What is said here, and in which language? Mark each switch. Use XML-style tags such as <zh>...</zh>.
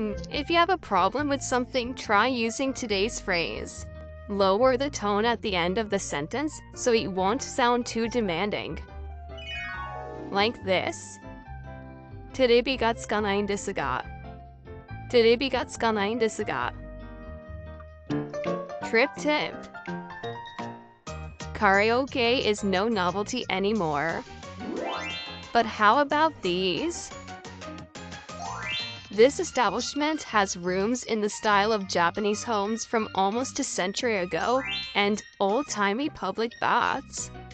<en>If you have a problem with something, try using today's phrase. Lower the tone at the end of the sentence so it won't sound too demanding. Like this.</en> <ja>テレビがつかないんですが。テレビがつかないんですが。</ja> <en>Trip tip. Karaoke is no novelty anymore. But how about these? This establishment has rooms in the style of Japanese homes from almost a century ago and old-timey public baths.</en>